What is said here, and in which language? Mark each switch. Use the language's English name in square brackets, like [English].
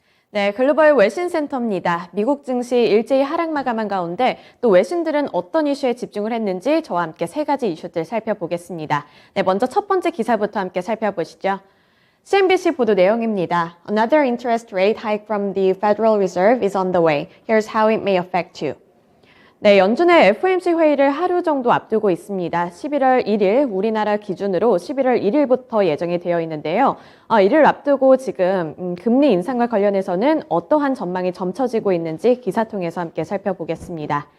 [Korean] 네, 글로벌 외신센터입니다. 미국 증시 일제히 하락 마감한 가운데 또 외신들은 어떤 이슈에 집중을 했는지 저와 함께 세 가지 이슈들 살펴보겠습니다. 네, 먼저 첫 번째 기사부터 함께 살펴보시죠. CNBC 보도 내용입니다. [English] Another interest rate hike from the Federal Reserve is on the way. Here's how it may affect you. [Korean] 네, 연준의 FOMC 회의를 하루 정도 앞두고 있습니다. 11월 1일, 우리나라 기준으로 11월 1일부터 예정이 되어 있는데요. 이를 앞두고 지금 금리 인상과 관련해서는 어떠한 전망이 점쳐지고 있는지 기사 통해서 함께 살펴보겠습니다.